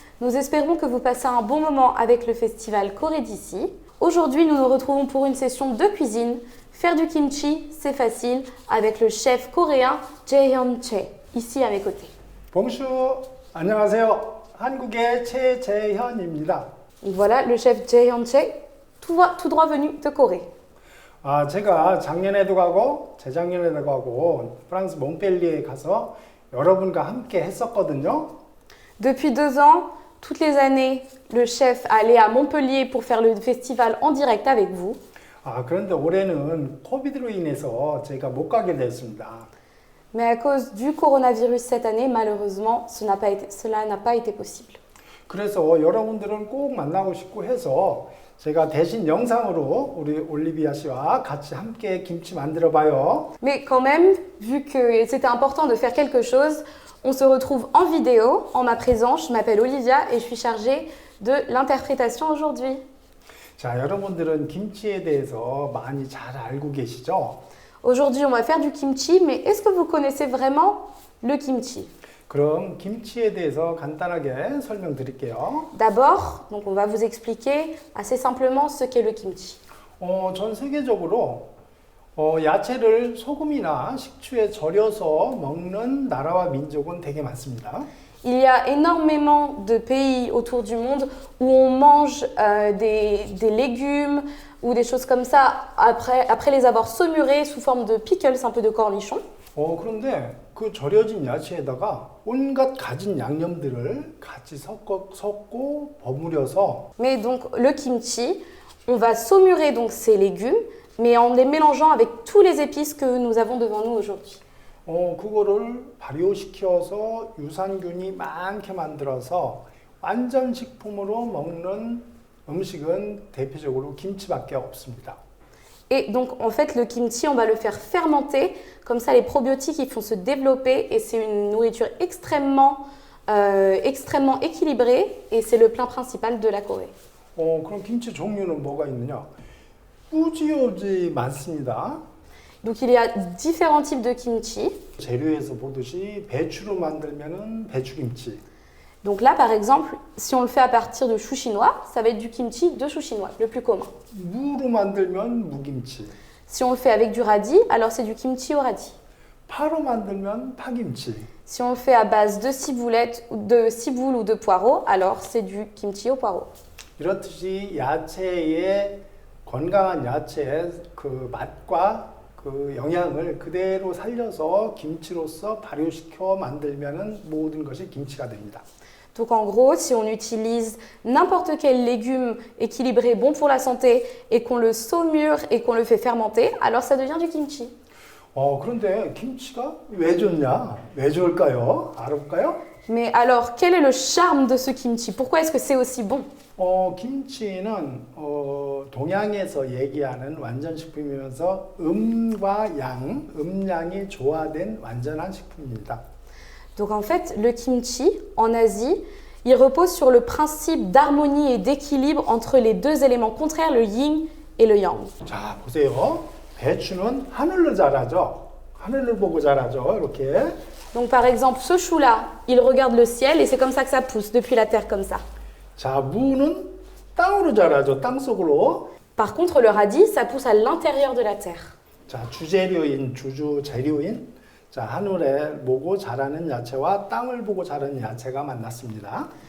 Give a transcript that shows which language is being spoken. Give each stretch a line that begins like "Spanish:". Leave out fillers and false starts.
French: Nous espérons que vous passez un bon moment avec le festival Corée d'ici. Aujourd'hui, nous nous retrouvons pour une session de cuisine. Faire du kimchi, c'est facile, avec le chef coréen Jae-hyun Choi, ici à mes côtés. Bonjour,
Korean: 안녕하세요. 한국의 최재현입니다.
French: Et voilà, le chef Jae-hyun Choi, tout droit venu de Corée.
Korean: 제가 작년에도 가고 재작년에도 가고 프랑스 몽펠리에 가서 여러분과 함께 했었거든요.
French: Depuis 2 ans, toutes les années, le chef allait à Montpellier pour faire le festival en direct avec vous.
Korean: 그런데 올해는 코비드로 인해서 제가 못 가게 됐습니다.
French: Mais à cause du coronavirus cette année, malheureusement, cela n'a pas été possible.
Korean: 그래서 여러분들은 꼭 만나고 싶고 해서 제가 대신 영상으로 우리 올리비아 씨와 같이 함께 김치 만들어 봐요.
French: Mais quand même, vu que c'était important de faire quelque chose, on se retrouve en vidéo, en ma présence. Je m'appelle Olivia et je suis chargée de l'interprétation aujourd'hui.
Korean: 자, 여러분들은 김치에 대해서 많이 잘 알고 계시죠?
French: Aujourd'hui, on va faire du kimchi, mais est-ce que vous connaissez vraiment le kimchi?
Korean: 그럼 김치에 대해서 간단하게 설명드릴게요.
French: D'abord, donc on va vous expliquer assez simplement ce qu'est le kimchi.
Korean: 전 세계적으로 야채를 소금이나 식초에 절여서 먹는 나라와 민족은 되게 많습니다.
French: Il y a énormément de pays autour du monde où on mange des légumes ou des choses comme ça après les avoir saumurés sous forme de pickles, un peu de cornichons.
Korean: 그런데 그 절여진 야채에다가 온갖 가진 양념들을 같이 섞고 버무려서
French: Mais donc le kimchi, on va saumurer donc ces légumes, mais en les mélangeant avec tous les épices que nous avons devant nous aujourd'hui.
Korean: 그거를 발효시켜서 유산균이 많게 만들어서 완전 식품으로 먹는 음식은 대표적으로 김치밖에 없습니다.
French: Et donc en fait le kimchi, on va le faire fermenter, comme ça les probiotiques ils vont se développer et c'est une nourriture extrêmement équilibrée et c'est le plat principal de la Corée.
Korean: 그럼 김치 종류는 뭐가 있느냐? 꾸지오지 많습니다.
French: Donc il y a différents types de kimchi.
Korean: 재료에서 보듯이 배추로 만들면은 배추김치.
French: Donc là par exemple, si on le fait à partir de chou chinois, ça va être du kimchi de chou chinois, le plus commun.
Korean: 무로 만들면 무김치.
French: Si on le fait avec du radis, alors c'est du kimchi au radis.
Korean: 파로 만들면 파김치.
French: Si on le fait à base de ciboule ou de poireaux, alors c'est du kimchi au poireau.
Korean: 이렇듯이 야채의 건강한 야채의 그 맛과 그 영양을 그대로 살려서 김치로서 발효시켜 만들면은 모든 것이 김치가 됩니다.
French: Donc en gros, si on utilise n'importe quel légume équilibré, bon pour la santé, et qu'on le saumure et qu'on le fait fermenter, alors ça devient du kimchi.
Korean: 그런데 김치가 왜 좋냐? 왜 좋을까요? 알아볼까요?
French: Mais alors, quel est le charme de ce kimchi? Pourquoi est-ce que c'est aussi bon?
Korean: 김치는 동양에서 얘기하는 완전식품이면서 음과 양, 음양이 조화된 완전한 식품입니다.
French: Donc en fait, le kimchi, en Asie, il repose sur le principe d'harmonie et d'équilibre entre les deux éléments contraires, le yin et le yang.
Korean: 자, 보세요. 배추는 하늘로 자라죠. 하늘을 보고 자라죠. 이렇게.
French: Donc par exemple, ce chou-là, il regarde le ciel et c'est comme ça que ça pousse, depuis la terre comme ça.
Korean: 자, 무는 땅으로 자라죠. 땅 속으로.
French: Par contre, le radis, ça pousse à l'intérieur de la terre.
Korean: 자, 주재료인 재료인 자, 하늘을 보고 자라는 야채와 땅을 보고 자라는 야채가 만났습니다.